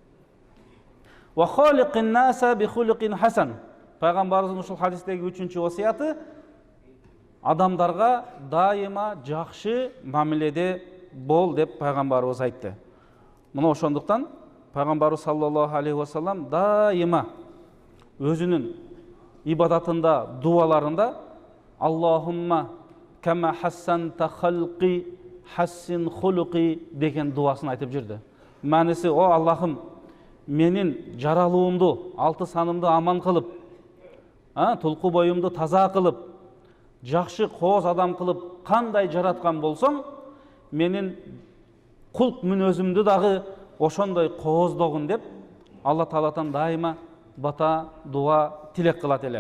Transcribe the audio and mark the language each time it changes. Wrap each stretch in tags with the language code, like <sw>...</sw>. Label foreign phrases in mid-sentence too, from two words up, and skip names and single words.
<ar>وخالق الناس بخلق حسن.</ar> <ky>Пайгамбарыбыздын ушул хадистеги 3-чү васыяты адамдарга дайыма жакшы мамиледе бол деп пайгамбарыбыз айтты. Мына ошондуктан пайгамбарыбыз</ky> <ar>صلى الله عليه وسلم</ar> <ky>дайыма өзүнүн ибадатында, дуаларында</ky> <ar>اللهم كما حسنت خلقي فحسن خلقي</ar> <ky>деген дуасын айтып жүрдү. Маниси: о Аллахым, менин жаралуумду, алты санымды аман кылып, тулку боюмду таза кылып, жакшы кооз адам кылып кандай жараткан болсоң, менин кулк мүнөзүмдү дагы ошондой кооздогун деп Алла Тааладан дайыма бата, дуа, тилек кылат эле.</ky>